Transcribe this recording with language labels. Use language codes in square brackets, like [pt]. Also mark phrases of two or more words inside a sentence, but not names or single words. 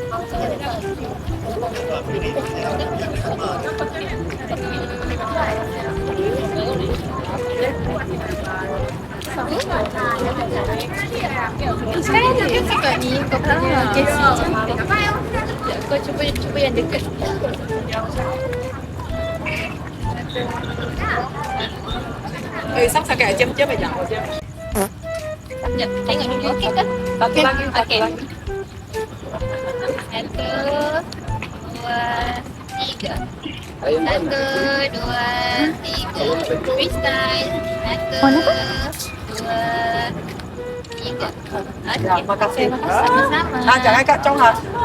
[ms] Sekarang tu kan kat ni kau punya case cantik. Sekejap, kau cuba yang dekat. [vi] Sắp cái chấm chấm bây giờ. [ms] Sekejap, tengok dulu. Okey ke? Okey. Okey. Satu, dua, tiga. Satu, dua, tiga. Freestyle. Satu, dua, tiga. Okey. Makasih. Sama-sama. Jangan kat [vi] trong hả?